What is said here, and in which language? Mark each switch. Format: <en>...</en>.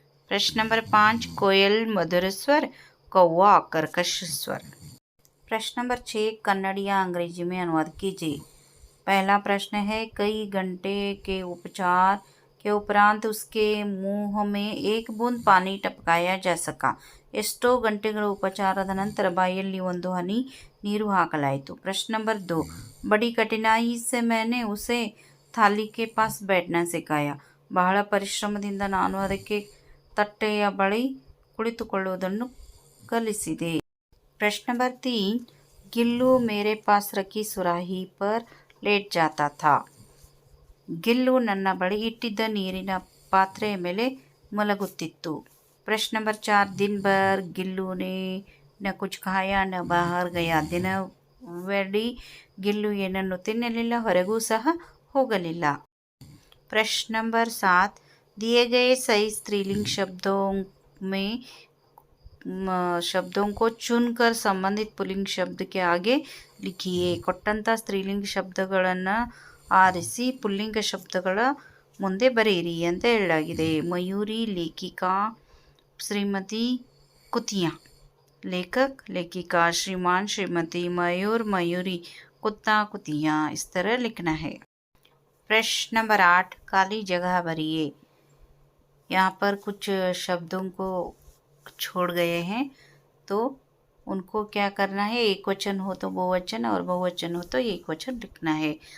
<hi>प्रश्न नंबर 5, कोयल मधुर स्वर कौवा कर्कश स्वर। प्रश्न नंबर 6, कन्नड़ या अंग्रेजी में अनुवाद कीजिए। पहला प्रश्न है, कई घंटे के उपचार के उपरांत उसके मुंह में एक बूंद पानी टपकाया जा सका।</hi> <kn>ಎಷ್ಟೋ ಗಂಟೆಗಳ ಉಪಚಾರದ ನಂತರ ಬಾಯಲ್ಲಿ ಒಂದು ಹನಿ ನೀರು ಹಾಕಲಾಯಿತು।</kn> <hi>प्रश्न नंबर 2, बड़ी कठिनाई से मैंने उसे थाली के पास बैठना सिखाया।</hi> <kn>ಬಹಳ ಪರಿಶ್ರಮದಿಂದ ನಾನು ಅದಕ್ಕೆ ತಟ್ಟೆಯ ಬಳಿ ಕುಳಿತುಕೊಳ್ಳುವುದನ್ನು ಕಲಿಸಿದೆ।</kn> <hi>प्रश्न नंबर 3, गिल्लू मेरे पास रखी सुराही पर लेट जाता था।</hi> <kn>ಗಿಲ್ಲು ನನ್ನ ಬಳಿ ಇಟ್ಟಿದ್ದ ನೀರಿನ ಪಾತ್ರೆಯ ಮೇಲೆ ಮಲಗುತ್ತಿತ್ತು।</kn> <hi>प्रश्न नंबर 4, दिन भर गिल्लू ने न कुछ खाया न बाहर गया।</hi> <kn>ದಿನವಿಡೀ ಗಿಲ್ಲು ಏನನ್ನು ತಿನ್ನಲಿಲ್ಲ, ಹೊರಗೂ ಸಹ ಹೋಗಲಿಲ್ಲ।</kn> <hi>प्रश्न नंबर 7, दिए गए सही स्त्रीलिंग शब्दों को चुनकर संबंधित पुल्लिंग शब्द के आगे लिखिए।</hi> <kn>ಕೊಟ್ಟಂತ ಸ್ತ್ರೀಲಿಂಗ ಶಬ್ದಗಳನ್ನು ಆರಿಸಿ ಪುಲ್ಲಿಂಗ ಶಬ್ದಗಳ ಮುಂದೆ ಬರೆಯಿರಿ ಅಂತ ಹೇಳಲಾಗಿದೆ।</kn> <hi>ಮಯೂರಿ लेखिका श्रीमती कुतिया, लेखक लेखिका श्रीमान श्रीमती मयूर मयूरी कुत्ता कुतिया, इस तरह लिखना है। प्रश्न नंबर 8, खाली जगह भरिए। यहाँ पर कुछ शब्दों को छोड़ गए हैं तो उनको क्या करना है, एक वचन हो तो बहुवचन और बहुवचन हो तो एक वचन लिखना है।</hi>